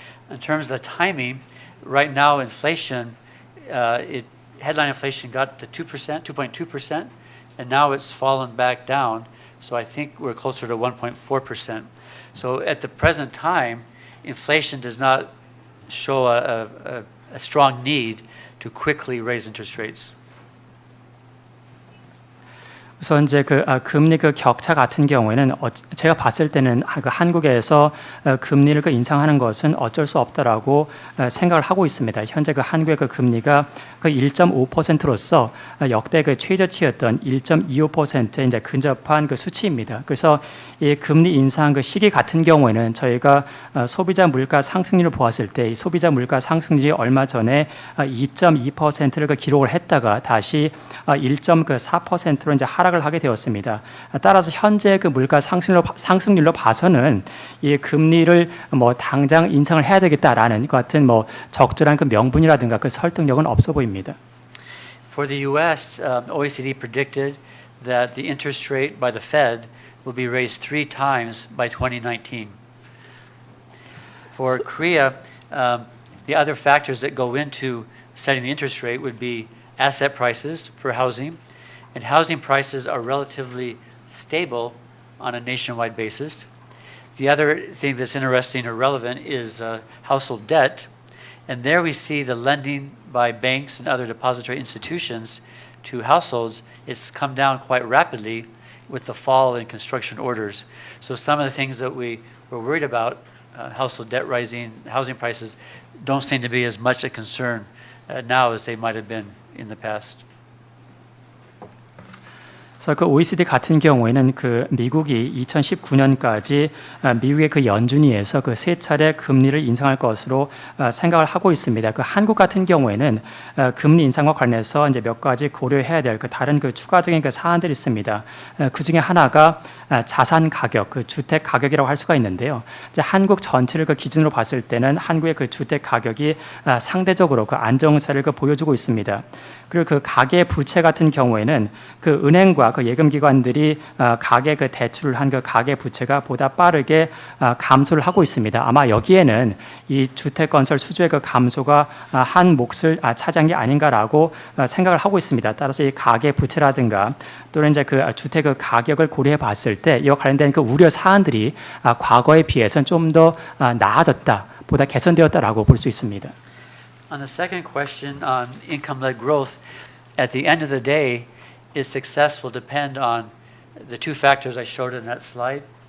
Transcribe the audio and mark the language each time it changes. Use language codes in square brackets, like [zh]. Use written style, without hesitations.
[en] In terms of the timing, right now inflation, headline inflation got to 2%, 2.2%, and now it's fallen back down. So I think we're closer to 1.4%. So at the present time, inflation does not show a strong need to quickly raise interest rates. [ko] 우선 이제 금리 격차 같은 경우에는 제가 봤을 때는 한국에서 금리를 인상하는 것은 어쩔 수 없다라고 생각을 하고 있습니다. 현재 한국의 금리가 1.5%로서 역대 최저치였던 1.25%에 이제 근접한 수치입니다. 그래서 이 금리 인상 시기 같은 경우에는 저희가 소비자 물가 상승률을 보았을 때 소비자 물가 상승률이 얼마 전에 2.2%를 기록을 했다가 다시 1.4%로 이제 하락을 하게 되었습니다. 따라서 현재 물가 상승률로 봐서는 이 금리를 당장 인상을 해야 되겠다라는 것 같은 적절한 명분이라든가 설득력은 없어 보입니다. [en] For the U.S., OECD predicted that the interest rate by the Fed will be raised 3 times by 2019. For Korea, the other factors that go into setting the interest rate would be asset prices for housing, and housing prices are relatively stable on a nationwide basis. The other thing that's interesting or relevant is household debt, and there we see the lending by banks and other depository institutions to households. It's come down quite rapidly with the fall in construction orders. So some of the things that we were worried about, household debt rising, housing prices, don't seem to be as much a concern now as they might have been in the past. [ko] 그래서 OECD 같은 경우에는 미국이 2019년까지 미국의 연준위에서 3차례 금리를 인상할 것으로 생각을 하고 있습니다. 한국 같은 경우에는 금리 인상과 관련해서 이제 몇 가지 고려해야 될 다른 추가적인 사안들이 있습니다. 그 중에 하나가 자산 가격, 주택 가격이라고 할 수가 있는데요. 이제 한국 전체를 기준으로 봤을 때는 한국의 주택 가격이 상대적으로 안정세를 보여주고 있습니다. 그리고 가계 부채 같은 경우에는 은행과 예금기관들이 가계 대출을 한 가계 부채가 보다 빠르게 감소를 하고 있습니다. 아마 여기에는 이 주택 건설 수주의 감소가 한 몫을 차지한 게 아닌가라고 생각을 하고 있습니다. 따라서 이 가계 부채라든가 또는 이제 주택 가격을 고려해 봤을 때 이와 관련된 우려 사안들이 과거에 비해서는 좀 더 나아졌다, 보다 개선되었다라고 볼 수 있습니다. [en] On the second question on income-led growth, at the end of the day, its success will depend on the two factors I showed in that slide.